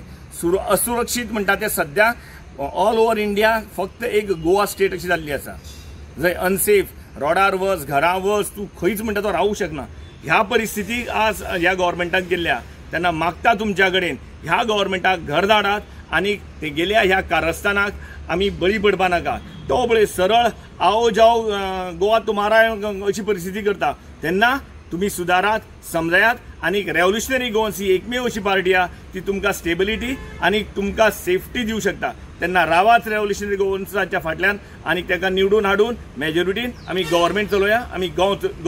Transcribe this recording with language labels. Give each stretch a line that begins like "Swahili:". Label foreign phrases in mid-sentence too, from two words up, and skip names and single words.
Konkani: असुरक्षीत म्हणटा तें सद्या
English: all over India
Konkani: फक्त एक गोवा स्टेट अशी जाल्ली आसा, जंय अनसेफ, रोडार वच, घरां वच, तूं खंयच म्हणटा तो रावूंक शकना। ह्या परिस्थितीक आज ह्या गव्हर्मेंटान गेल्ल्या, तेन्ना मागता तुमच्या कडेन ह्या गव्हर्मेंटाक घर धाडात आनी ते गेल्या ह्या कारस्थानाक आमी बळी पडपा नाका। तो पळय सरळ
Hindi: आओ जाओ गोवा तुम्हारा
Konkani: अशी परिस्थिती करता, तेन्ना तुम्ही सुदारात, समजायात आनी रेव्होल्युशनरी गोवन्स ही एकमेव अशी पार्टी आहा ती तुमकां स्टेबिलिटी आनी तुमकां सेफ्टी दिवं शकता। तेन्ना रावाच रेव्होल्युशनरी गोवन्साच्या फाटल्यान आनी ताका निवडून हाडून मेजॉरिटीन आमी गव्हर्मेंट चलोवया, आमी गोंय चलोवया।